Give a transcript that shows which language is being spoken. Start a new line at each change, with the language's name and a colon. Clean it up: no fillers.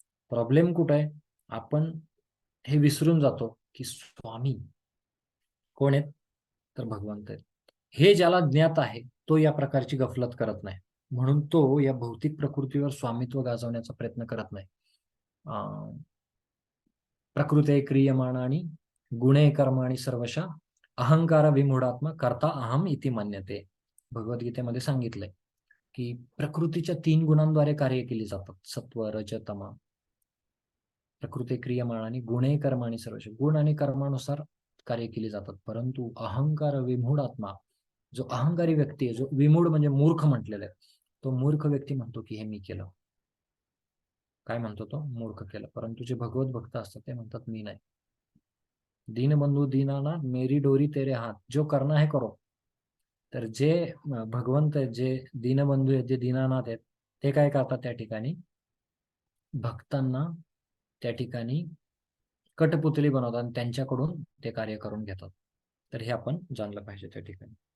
Marathi: Problem कुठं आहे, आपण हे विसरून जातो की स्वामी कोण आहेत, तर भगवंत आहेत. हे ज्याला ज्ञात आहे तो या प्रकारची गफलत करत नाही, म्हणून तो या भौतिक प्रकृतीवर स्वामित्व गाजवण्याचा प्रयत्न करत नाही.
Sanskrit: प्रकृते क्रियमाणानि गुणे कर्माणि सर्वशः अहंकार विमूढात्मा करता अहम इति मन्यते.
Marathi: भगवद्गीतेमध्ये सांगितलंय की प्रकृतीच्या 3 गुणांद्वारे कार्य केली जातात, सत्व रज तम.
Sanskrit: प्रकृती क्रियमाणाने गुणे कर्माणी सर्वशः,
Marathi: गुण आणि कर्मानुसार कार्य केली जातात. परंतु
Sanskrit: अहंकार विमूढ आत्मा,
Marathi: जो अहंकारी व्यक्ती आहे, जो विमूढ म्हणजे मूर्ख म्हटलेला आहे, तो मूर्ख व्यक्ती म्हणतो की हे मी केलं. काय म्हणतो तो, मूर्ख केलं. परंतु जे भगवत भक्त असतात ते म्हणतात मी नाही.
Hindi: दीनबंधू दीनानाथ मेरी डोरी तेरे हात, जो करना है करो.
Marathi: तर जे भगवंत आहेत, जे दीनबंधू आहेत, जे दीनानाथ आहेत, ते काय करतात त्या ठिकाणी, भक्तांना त्या ठिकाणी कठपुतली बनवतात आणि त्यांच्याकडून ते कार्य करून घेतात. तर हे आपण जाणलं पाहिजे त्या ठिकाणी.